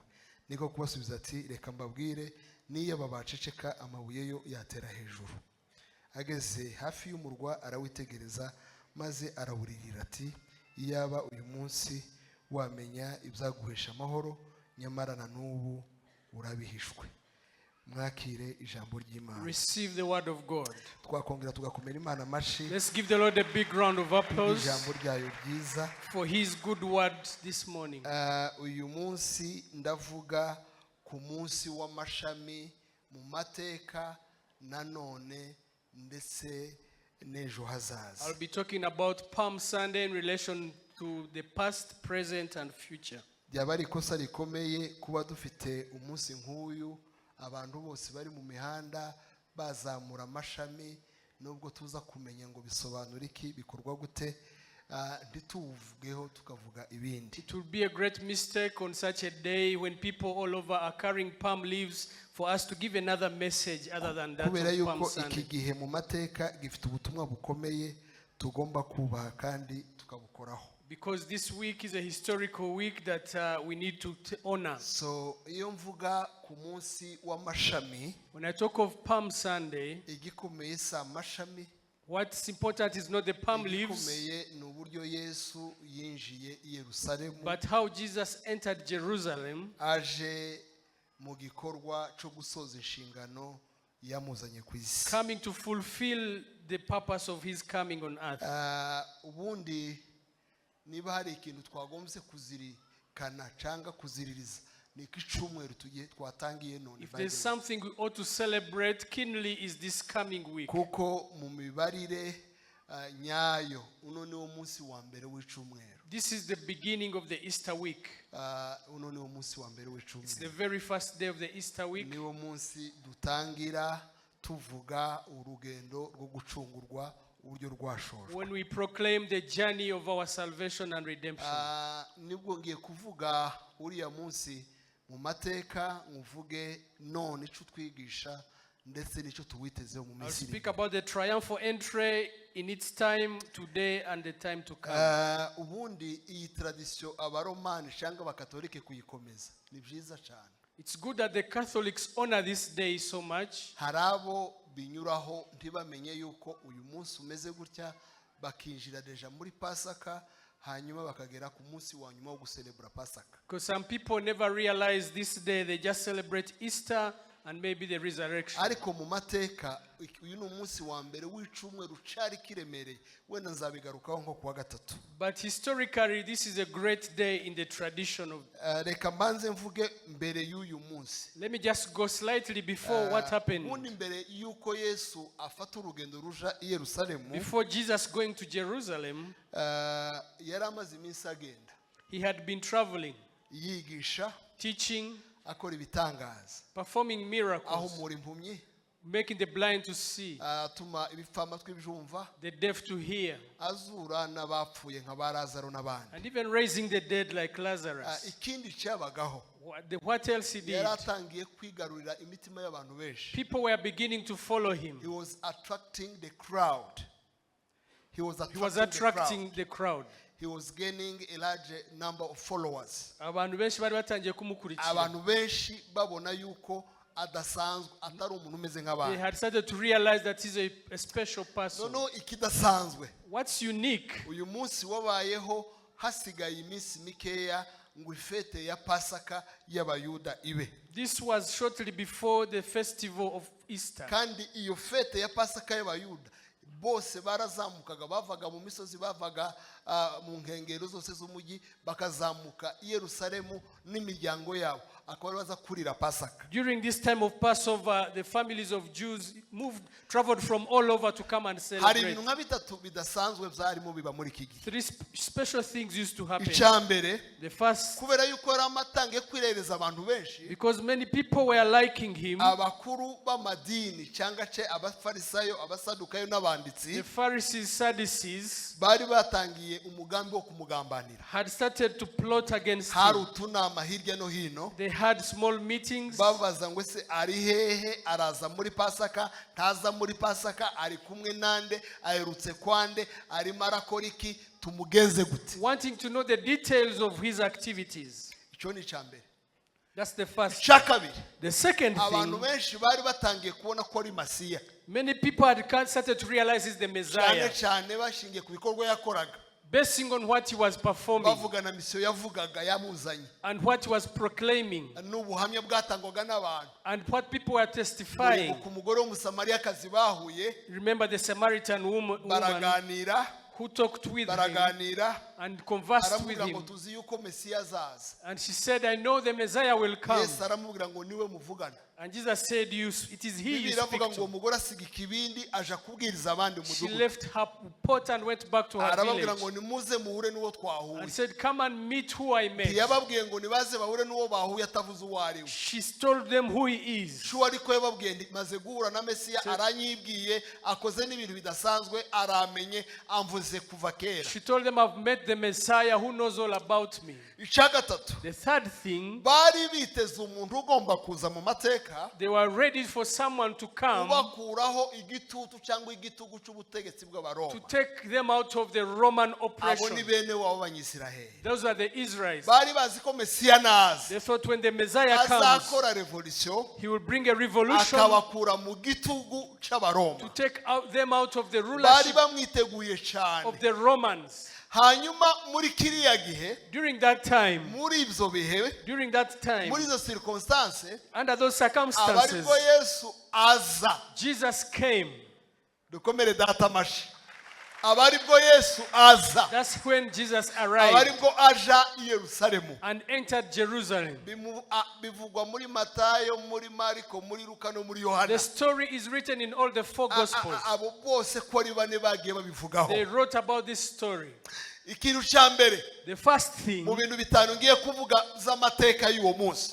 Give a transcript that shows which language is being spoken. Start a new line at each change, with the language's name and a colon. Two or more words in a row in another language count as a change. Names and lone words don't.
Kinyarwanda: Niko kubasubiza ati reka mbabwire niyo babaceceka amabuye yo yatera hejuru. Ageze hafi y'umurwa arawitegereza maze arawuririra ati iyaba uyu munsi wamenya ibyaguhesha amahoro, nyamara na n'ubu urabihishwe. Mwakire ijambo ry'Imana.
English: Receive the word of God.
Kinyarwanda: Twakongera tugakomera Imana amashi.
English: Let's give the Lord a big round of applause
Kinyarwanda: Ijambo ryayo ryiza
English: for his good word this morning.
Kinyarwanda: Uyu munsi ndavuga ku munsi w'amashami mu mateka nanone ndetse n'ejo hazaza.
English: I'll be talking about Palm Sunday in relation to the past, present and future.
Kinyarwanda: Byaba ari ikosa rikomeye kuba dufite umunsi nk'uyu abantu bose bari mu mihanda bazamura amashami, nubwo tuza kumenya ngo bisobanura iki bikorwa gute ntituvugeho tukavuga ibindi.
English: It would be a great mistake on such a day when people all over are carrying palm leaves for us to give another message other than that
Kinyarwanda: kubera
English: of Palm
Kinyarwanda: yuko
English: Sunday.
Kinyarwanda: iki gihe mu mateka gifite ubutumwa bukomeye tugomba kubaha kandi tukabukoraho.
English: Because this week is a historical week that we need to honor.
Kinyarwanda: So iyo mvuga ku munsi w'amashami,
English: when I talk of Palm Sunday,
Kinyarwanda: igikomeye sa amashami,
English: what's important is not the palm leaves,
Kinyarwanda: igikomeye ni uburyo Yesu yinjiye i Yerusalemu,
English: but how Jesus entered Jerusalem,
Kinyarwanda: aje mu gikorwa cyo gusoza inshingano yamuzanye ku isi,
English: coming to fulfill the purpose of his coming on earth.
Kinyarwanda: Ubundi niba hari ikintu twagombye kuzirikana cyangwa kuziririza niko icumweru tugiye twatangiye none.
English: If there's something we ought to celebrate keenly is this coming week.
Kinyarwanda: Kuko mu mibarire nyayo uno ni wo munsi wa mbere w'icumweru.
English: This is the beginning of the Easter week.
Kinyarwanda: Uno ni wo munsi wa mbere w'icumweru.
English: It's the very first day of the Easter week.
Kinyarwanda: Ni wo munsi dutangira tuvuga urugendo rwo gucungurwa uburyo rwashojwe.
English: When we proclaim the journey of our salvation and redemption.
Kinyarwanda: Nibwo ngiye kuvuga uriya munsi mu mateka nguvuge none ico twigisha ndetse nico tuwitezeho mu
English: I'll
Kinyarwanda: Misiri.
English: speak about the triumphal entry in its time today and the time to come.
Kinyarwanda: Ubundi iyi tradition abaromani cyangwa abakatolike kuyikomeza ni byiza cyane.
English: It's good that the Catholics honor this day so much.
Kinyarwanda: Harabo binyuraho ntibamenye yuko uyu munsi umeze gutya bakinjira deja muri Pasaka hanyuma bakagera ku munsi wa nyuma wo gucelebra Pasaka.
English: Because some people never realize this day, they just celebrate Easter and maybe the resurrection.
Kinyarwanda: Ariko mu mateka uyu ni umunsi wa mbere w'icumweru cari kiremereye wenda nzabigarukaho nko kuwa gatatu.
English: But historically, this is a great day in the tradition of.
Kinyarwanda: Reka mbanze mvuge mbere y'uyu munsi.
English: Let me just go slightly before what happened.
Kinyarwanda: Ubundi mbere yuko Yesu afata urugendo ruja i Yerusalemu.
English: Before Jesus going to Jerusalem,
Kinyarwanda: yari amaze iminsi agenda.
English: he had been traveling,
Kinyarwanda: yigisha,
English: teaching,
Kinyarwanda: akora ibitangaza,
English: performing miracles,
Kinyarwanda: ahumura impumyi,
English: making the blind to see,
Kinyarwanda: atuma ibipfamatwi byumva,
English: the deaf to hear,
Kinyarwanda: azura n'abapfuye nka ba Lazaro n'abandi.
English: and even raising the dead like Lazarus.
Kinyarwanda: Ikindi cyabagaho,
English: What else he did?
Kinyarwanda: yari atangiye kwigarurira imitima y'abantu benshi.
English: People were beginning to follow him. He was attracting the crowd. He was attracting the crowd. He was gaining a large number of followers.
Kinyarwanda: Abantu benshi bari batangiye kumukurikira. Abantu benshi babona yuko adasanzwe atari umuntu umeze
English: They
Kinyarwanda: nk'abandi.
English: had started to realize that he's a special person.
Kinyarwanda: No, ikidasanzwe.
English: What's unique?
Kinyarwanda: Uyu munsi wabayeho hasigaye iminsi mikeya ngo ifete ya Pasaka y'abayuda ibe.
English: This was shortly before the festival of Easter.
Kinyarwanda: Kandi iyo fete ya Pasaka y'abayuda bose barazamukaga bavaga mu misozi bavaga mu nkengero zose z'umujyi bakazamuka i Yerusalemu n'imiryango yabo akaba baza kurira Pasaka.
English: During this time of Passover, the families of Jews traveled from all over to come and
Kinyarwanda: Hari
English: celebrate.
Kinyarwanda: ibintu nka bitatu bidasanzwe byarimo biba muri iki gihe.
English: Three special things used to happen.
Kinyarwanda: Icyambere,
English: The first,
Kinyarwanda: kubera yuko yari amatangiye kwirereza abantu benshi,
English: because many people were liking him,
Kinyarwanda: abakuru b'amadini cyangwa se abafarisayo abasadukayo n'abanditsi
English: the Pharisees, Sadducees,
Kinyarwanda: bari batangiye umugambi wo kumugambanira.
English: had started to plot against
Kinyarwanda: Hari
English: him.
Kinyarwanda: utunama hirya no hino
English: They had small meetings.
Kinyarwanda: babaza ngo se ari hehe, araza muri Pasaka, ntaza muri Pasaka, ari kumwe nande, aherutse kwande, arimo arakora iki, tumugenze gute.
English: Wanting to know the details of his activities.
Kinyarwanda: Icyo ni icyambere.
English: That's the first.
Kinyarwanda: Icya kabiri,
English: The second
Kinyarwanda: abantu
English: thing,
Kinyarwanda: benshi bari batangiye kubona ko ari Masiya,
English: many people had started to realize he's the
Kinyarwanda: cyane
English: Messiah,
Kinyarwanda: cyane bashingiye ku bikorwa yakoraga,
English: basing on what he was performing
Kinyarwanda: bavuga na misiyo yavugaga yamuzanye,
English: and what he was proclaiming
Kinyarwanda: n'ubuhamya bwatangwaga n'abantu.
English: and what people were testifying.
Kinyarwanda: Ku mugore w'umusamariyakazi bahuye,
English: Remember the Samaritan woman
Kinyarwanda: baraganira,
English: who talked with him
Kinyarwanda: baraganira,
English: and conversed with
Kinyarwanda: aramubwira ngo
English: him.
Kinyarwanda: tuzi yuko Mesiya azaza.
English: And she said, I know the Messiah will come.
Kinyarwanda: Yesu aramubwira ngo niwe muvugana.
English: And Jesus said, it is he you
Kinyarwanda: Bibiliya
English: speak
Kinyarwanda: iravuga ngo
English: to.
Kinyarwanda: umugore asiga ikibindi aja kubwiriza abandi
English: She
Kinyarwanda: umudugudu.
English: left her pot and went back to her
Kinyarwanda: Arababwira
English: village
Kinyarwanda: ngo nimuze muhure n'uwo twahuye.
English: and said, come and meet who I met.
Kinyarwanda: Ntiyababwiye ngo nibaze bahure n'uwo bahuye atavuze uwo ari we.
English: She told them who he is.
Kinyarwanda: Shuwa ariko yababwiye ndi maze guhura na Mesiya, aranyibwiye, akoze n'ibintu bidasanzwe, aramenye, amvuze kuva kera.
English: She told them, I've met the Messiah who knows all about me.
Kinyarwanda: Icya gatatu,
English: The third thing,
Kinyarwanda: bari biteze umuntu ugomba kuza mu mateka
English: they were ready for someone to come
Kinyarwanda: ubakuraho igitutu cyangwa igitugu cy'ubutegetsi
English: to
Kinyarwanda: bw'abaroma.
English: take them out of the Roman
Kinyarwanda: Abo ni
English: oppression.
Kinyarwanda: bene wabo b'Abanyisiraheli.
English: Those are the Israelites.
Kinyarwanda: Bari bazi ko Mesiya naza
English: They thought when the Messiah comes,
Kinyarwanda: azakora revolution,
English: he will bring a revolution
Kinyarwanda: akabakura mu gitugu cy'abaroma.
English: to take them out of the
Kinyarwanda: Bari
English: rulership
Kinyarwanda: bamwiteguye cyane.
English: of the Romans.
Kinyarwanda: Hanyuma muri kiriya gihe,
English: During that time,
Kinyarwanda: muri ibyo bihe, muri izo circumstance,
English: under those
Kinyarwanda: aba
English: circumstances,
Kinyarwanda: aribwo Yesu aza.
English: Jesus came.
Kinyarwanda: Dukomere data amashi. Aba aribwo Yesu aza.
English: That's when Jesus
Kinyarwanda: Aba
English: arrived
Kinyarwanda: aribwo aja i Yerusalemu.
English: and entered Jerusalem.
Kinyarwanda: Bivugwa muri Matayo, muri Mariko, muri Luka no muri Yohana.
English: The story is written in all the four Gospels.
Kinyarwanda: Abo bose ko ari bane bagiye babivugaho.
English: They wrote about this story.
Kinyarwanda: Ikintu cya mbere
English: The first thing
Kinyarwanda: mu bintu bitanu ngiye kuvuga z'amateka y'uwo munsi,